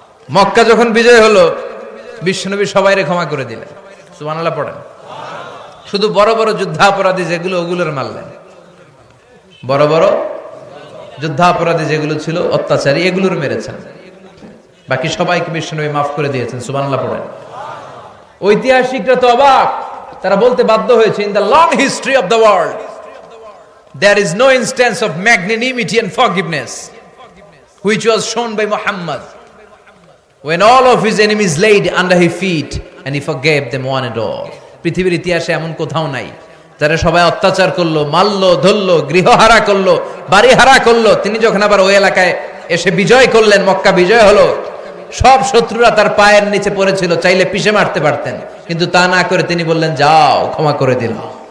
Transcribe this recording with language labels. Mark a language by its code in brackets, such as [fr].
[bn] মক্কা যখন বিজয় হলো, বিশ্বনবী সবাইরে ক্ষমা করে দিলেন। সুবহানাল্লাহ পড়েন। শুধু বড় বড় যুদ্ধাপরাধী যেগুলো, ওগুলোর মারলেন। বড় বড় যুদ্ধাপরাধী যেগুলো ছিল, অত্যাচারী, এগুলোর মেরেছেন। বাকি সবাইকে বিশ্বনবী মাফ করে দিয়েছেন। সুবহানাল্লাহ পড়েন। ঐতিহাসিকরা তো অবাক, তারা বলতে বাধ্য হয়েছে, [en] In the long history of the world there is no instance of magnanimity and forgiveness which was shown by Muhammad when all of his enemies laid under his feet and he forgave them one and all. [bn] পৃথিবীর ইতিহাসে এমন কোথাও নাই যারা সবাই অত্যাচার করলো, মারলো, ধরলো, গৃহহারা করলো, বাড়িহারা করলো, তিনি যখন আবার ওই এলাকায় এসে বিজয় করলেন, মক্কা বিজয় হলো, সব শত্রুরা তার পায়ের নিচে পড়েছিল, চাইলে পিষে মারতে পারতেন, কিন্তু তা না করে তিনি বললেন, যাও, ক্ষমা করে দিলাম।